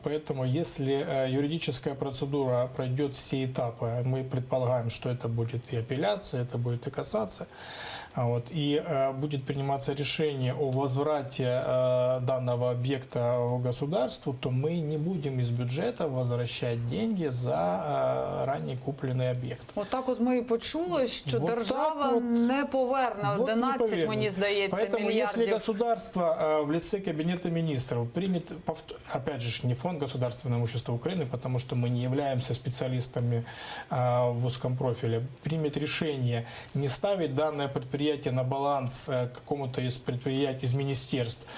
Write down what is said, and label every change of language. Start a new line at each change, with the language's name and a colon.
Russian: Поэтому, если юридическая процедура пройдет все этапы, мы предполагаем, что это будет и апелляция, это будет и кассация, и будет приниматься решение о возврате данного объекта государству, то мы не будем из бюджета возвращать деньги за ранее купленный объект.
Ukrainian: Отак ми і почули, що держава не поверне 11, мені здається,
Russian: Поэтому,
Ukrainian: мільярдів.
Russian: если государство в лице Кабинета министров примет, опять же, не Фонд государственного имущества Украины, потому что мы не являемся специалистами в узком профиле, примет решение не ставить данное предприятие на баланс какому-то из предприятий, из министерств.